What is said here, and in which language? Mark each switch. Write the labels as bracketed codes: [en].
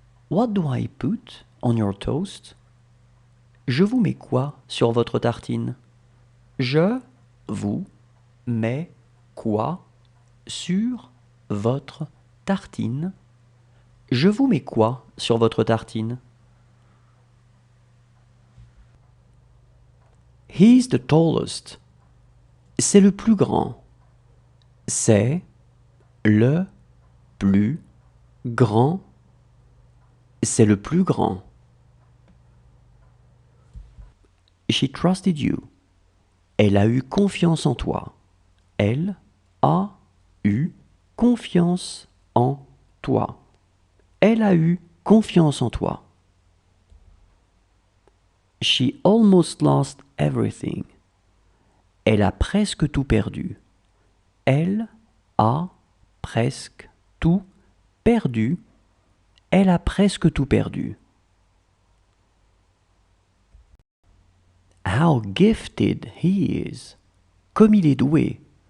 [en] What do I put on your toast? [fr] Je vous mets quoi sur votre tartine? Je vous mets quoi sur votre tartine? Je vous mets quoi sur votre tartine? [en] He's the tallest. [fr] C'est le plus grand. C'est le plus grand. C'est le plus grand. [en] She trusted you. [fr] Elle a eu confiance en toi. Elle a eu confiance en toi. Elle a eu confiance en toi. [en] She almost lost everything. [fr] Elle a presque tout perdu. Elle a presque tout perdu. Elle a presque tout perdu. [en] How gifted he is. [fr] Comme il est doué.